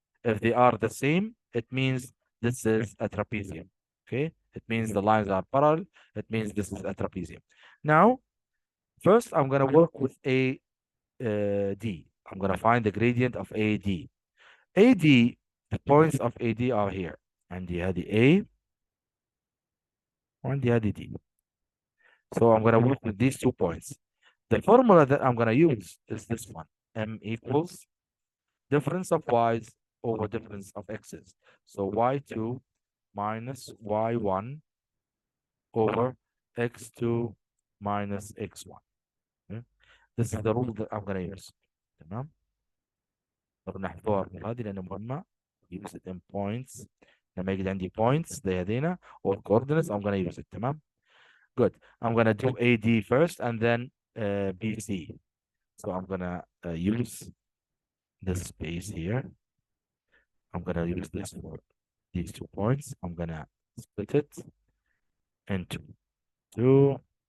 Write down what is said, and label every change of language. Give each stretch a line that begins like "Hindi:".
English: If they are the same, it means this is a trapezium, okay? It means the lines are parallel. It means this is a trapezium. Now, first, I'm going to work with AD. I'm going to find the gradient of AD. AD, the points of AD are here.
Arabic: عندي هذه A وعندي هذه D.
English: So I'm going to work with these 2 points. The formula that I'm going to use is this one. M equals difference of y's over difference of x's. So y2 minus y1 over x2 minus x1. Okay? This is the rule that I'm going to use.
Arabic: تمام. طب نحفظها هذه لأنها مهمة.
English: Use it in points.
Arabic: لما يجي عندي
English: points
Arabic: زي هذينا
English: or coordinates I'm going to use it.
Arabic: تمام.
English: Good. I'm going to do AD first and then BC. So I'm going to use this space here. I'm going to use this for these 2 points. I'm going to split it into 2.